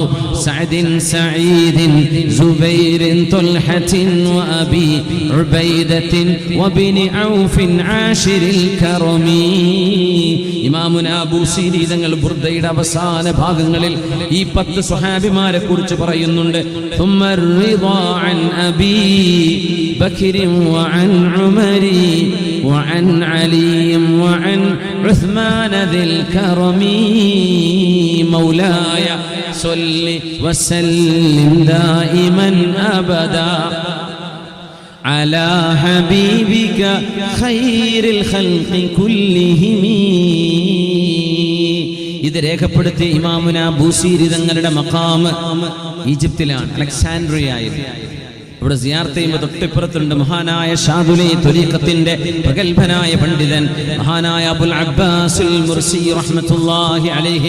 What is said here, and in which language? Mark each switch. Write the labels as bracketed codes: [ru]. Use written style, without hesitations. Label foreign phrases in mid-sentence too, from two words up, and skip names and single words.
[ar] سعدٍ سعيدٍ زبيرٍ طلحةٍ وأبي عبيدةٍ وابن عوفٍ عاشر الكرم. [ml] ഇമാമുന ബൂസീരി തങ്ങൾ ബുർദയുടെ അവസാന ഭാഗങ്ങളിൽ ഈ 10 സ്വഹാബിമാരെ കുറിച്ച് പറയുന്നുണ്ട്. [ar] ثم الرضا عن أبي بكر وعن عمر وعن علي وعن عثمان ذي الكرم مولاي صل وسلم دائما أبدا على حبيبك خير الخلق كلهم. [ml] ഇത് രേഖപ്പെടുത്തി ഇമാമുന ബൂസീരി തങ്ങളുടെ മഖാമ് ഈജിപ്തിലാണ്, അലക്സാൻഡ്രിയയിൽ. ഇവിടെ സിയാറത്ത് ചെയ്യുമ്പോൾ തൊട്ടിപ്പുറത്തുണ്ട് മഹാനായ ഷാദുലി ത്വരീഖത്തിന്റെ പ്രഗൽഭനായ പണ്ഡിതൻ മഹാനായ അബുൽ അബ്ബാസുൽ മുർസി [ar] رحمة الله عليه.